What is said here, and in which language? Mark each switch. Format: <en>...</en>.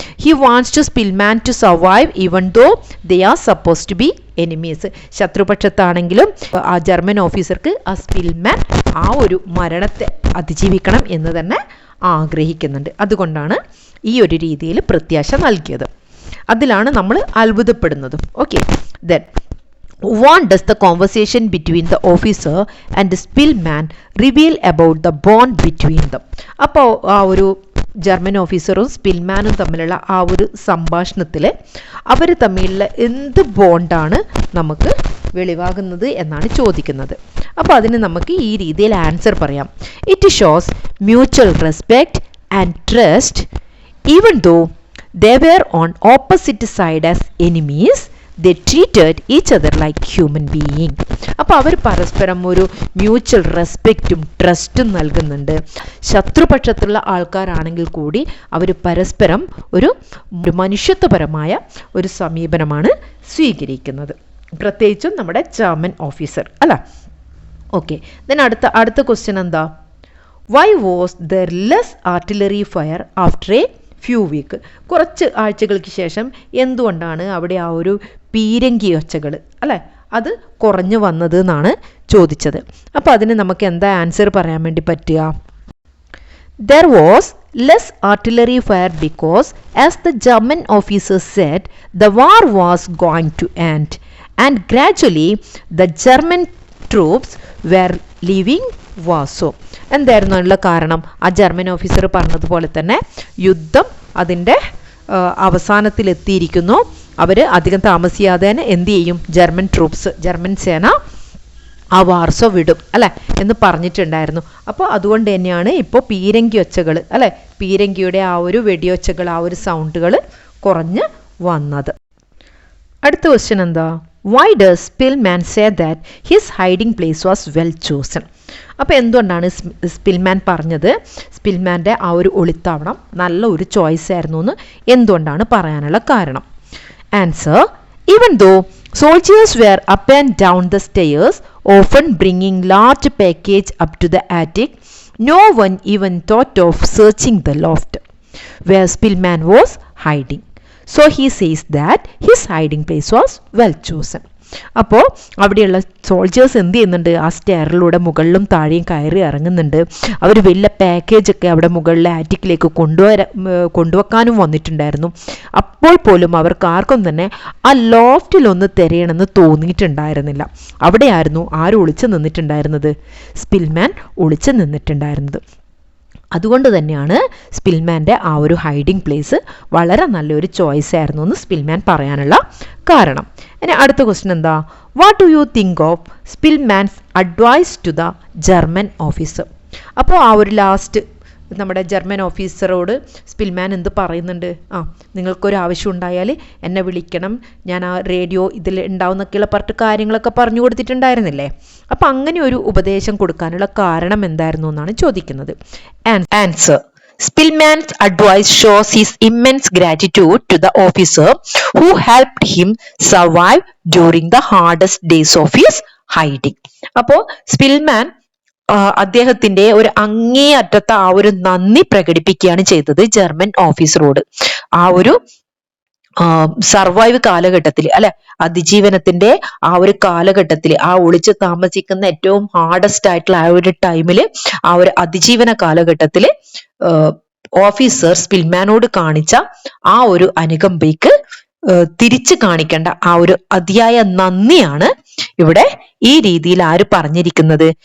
<en>He wants to Spillman to survive even though they are supposed to be enemies.</en> <ml>ശത്രുപക്ഷത്താണെങ്കിലും ആ German ഓഫീസർക്ക് ആ Spillman ആ ഒരു മരണത്തെ അതിജീവിക്കണം എന്ന് തന്നെ ആഗ്രഹിക്കുന്നുണ്ട്. അതുകൊണ്ടാണ് ഈ ഒരു രീതിയിൽ പ്രത്യാശ നൽകിയത്. അതിലാണ് നമ്മൾ അത്ഭുതപ്പെടുന്നതും.</ml> <en>Okay, then what does the conversation between the officer and the spillman reveal about the bond between them?</en> <ml>അപ്പോൾ ആ ഒരു ജർമ്മൻ ഓഫീസറും സ്പിൽമാനും തമ്മിലുള്ള ആ ഒരു സംഭാഷണത്തിൽ അവർ തമ്മിലുള്ള എന്ത് ബോണ്ടാണ് നമുക്ക് വെളിവാകുന്നത് എന്നാണ് ചോദിക്കുന്നത്. അപ്പോൾ അതിന് നമുക്ക് ഈ രീതിയിൽ ആൻസർ പറയാം.</ml> <en>It shows mutual respect and trust even though they were on opposite side as enemies. They treated each other like human being.</en> <ml>അപ്പോൾ അവർ പരസ്പരം ഒരു മ്യൂച്വൽ റെസ്പെക്റ്റും ട്രസ്റ്റും നൽകുന്നുണ്ട്. ശത്രുപക്ഷത്തുള്ള ആൾക്കാരാണെങ്കിൽ കൂടി അവർ പരസ്പരം ഒരു മനുഷ്യത്വപരമായ ഒരു സമീപനമാണ് സ്വീകരിക്കുന്നത്, പ്രത്യേകിച്ചും നമ്മുടെ ജർമ്മൻ ഓഫീസർ അല്ല.</ml> <en>okay, then</en> <ml>അടുത്ത ക്വസ്റ്റ്യൻ എന്താ?</ml> <en>Why was there less artillery fire after a few week?</en> <ml>കുറച്ച് ആഴ്ചകൾക്ക് ശേഷം എന്തുകൊണ്ടാണ് അവിടെ ആ ഒരു പീരങ്കി ഒച്ചകൾ അല്ലേ അത് കുറഞ്ഞു വന്നത് എന്നാണ് ചോദിച്ചത്. അപ്പോൾ അതിന് നമുക്ക് എന്താ ആൻസർ പറയാൻ വേണ്ടി പറ്റുക?</ml> <en>There was less artillery fire because, as the German officer said, the war was going to end, and gradually the German troops were leaving Warsaw.</en> <ml>എന്തായിരുന്നു അതിനുള്ള കാരണം? ആ ജർമ്മൻ ഓഫീസർ പറഞ്ഞതുപോലെ തന്നെ യുദ്ധം അതിൻ്റെ അവസാനത്തിലെത്തിയിരിക്കുന്നു. അവർ അധികം താമസിയാതെ തന്നെ എന്ത് ചെയ്യും? ജർമ്മൻ സേന ആ വാർസോ വിടും അല്ലേ എന്ന് പറഞ്ഞിട്ടുണ്ടായിരുന്നു. അപ്പോൾ അതുകൊണ്ട് തന്നെയാണ് ഇപ്പോൾ പീരങ്കി ഒച്ചകൾ അല്ലേ, പീരങ്കിയുടെ ആ ഒരു വെടിയൊച്ചകൾ, ആ ഒരു സൗണ്ടുകൾ കുറഞ്ഞ് വന്നത്. അടുത്ത ക്വസ്റ്റ്യൻ എന്താ?</ml> <en>Why does Spillman say that his hiding place was well chosen?</en> <ml>അപ്പോൾ എന്തുകൊണ്ടാണ് സ്പിൽമാൻ പറഞ്ഞത് സ്പിൽമാൻ്റെ ആ ഒരു ഒളിത്താവളം നല്ല ഒരു ചോയ്സ് ആയിരുന്നു എന്ന് എന്തുകൊണ്ടാണ് പറയാനുള്ള കാരണം?</ml> <en>Answer: even though soldiers were up and down the stairs, often bringing large package up to the attic, no one even thought of searching the loft where Spillman was hiding. So he says that his hiding place was well chosen.</en> <ml>അപ്പോൾ അവിടെയുള്ള soldiers എന്ത് ചെയ്യുന്നുണ്ട്? ആ സ്റ്റെയറിലൂടെ മുകളിലും താഴെയും കയറി ഇറങ്ങുന്നുണ്ട്. അവർ വലിയ പാക്കേജൊക്കെ അവിടെ മുകളിലെ ആറ്റിക്കിലേക്ക് കൊണ്ടുവെക്കാനും വന്നിട്ടുണ്ടായിരുന്നു. അപ്പോൾ പോലും അവർക്ക് ആർക്കും തന്നെ ആ ലോഫ്റ്റിലൊന്ന് തിരയണമെന്ന് തോന്നിയിട്ടുണ്ടായിരുന്നില്ല. അവിടെയായിരുന്നു ആരും ഒളിച്ചു നിന്നിട്ടുണ്ടായിരുന്നത്? സ്പിൽമാൻ ഒളിച്ചു നിന്നിട്ടുണ്ടായിരുന്നത്. അതുകൊണ്ട് തന്നെയാണ് സ്പിൽമാൻ്റെ ആ ഒരു ഹൈഡിംഗ് പ്ലേസ് വളരെ നല്ലൊരു ചോയ്സ് ആയിരുന്നു എന്ന് സ്പിൽമാൻ പറയാനുള്ള കാരണം. ഇനി അടുത്ത ക്വസ്റ്റ്യൻ എന്താ?</ml> <en>What do you think of Spillman's advice to the German officer?</en> <ml>അപ്പോൾ ആ ഒരു ലാസ്റ്റ് നമ്മുടെ ജർമ്മൻ ഓഫീസറോട് സ്പിൽമാൻ എന്ത് പറയുന്നുണ്ട്? നിങ്ങൾക്കൊരു ആവശ്യം ഉണ്ടായാൽ എന്നെ വിളിക്കണം, ഞാൻ ആ റേഡിയോ ഇതിൽ ഉണ്ടാവുന്നൊക്കെയുള്ള പറഞ്ഞിട്ട് കാര്യങ്ങളൊക്കെ പറഞ്ഞു കൊടുത്തിട്ടുണ്ടായിരുന്നില്ലേ? അപ്പം അങ്ങനെ ഒരു ഉപദേശം കൊടുക്കാനുള്ള കാരണം എന്തായിരുന്നു എന്നാണ് ചോദിക്കുന്നത്.</ml> <en>Answer: Spillman's advice shows his immense gratitude to the officer who helped him survive during the hardest days of his hiding.</en> <ml>അപ്പോൾ സ്പിൽമാൻ അദ്ദേഹത്തിന്റെ ഒരു അങ്ങേയറ്റത്തെ ആ ഒരു നന്ദി പ്രകടിപ്പിക്കുകയാണ് ചെയ്തത് ജർമ്മൻ ഓഫീസറോട്. ആ ഒരു സർവൈവ് കാലഘട്ടത്തിൽ, അല്ലെ, അതിജീവനത്തിന്റെ ആ ഒരു കാലഘട്ടത്തിൽ, ആ ഒളിച്ചു താമസിക്കുന്ന ഏറ്റവും ഹാർഡസ്റ്റ് ആയിട്ടുള്ള ആ ഒരു ടൈമില്, ആ ഒരു അതിജീവന കാലഘട്ടത്തില് ഓഫീസർ സ്പിൽമാനോട് കാണിച്ച ആ ഒരു അനുകമ്പയ്ക്ക് തിരിച്ചു കാണിക്കേണ്ട ആ ഒരു അതിയായ നന്ദിയാണ് ഇവിടെ ഈ രീതിയിൽ ആര് പറഞ്ഞിരിക്കുന്നത്?</ml>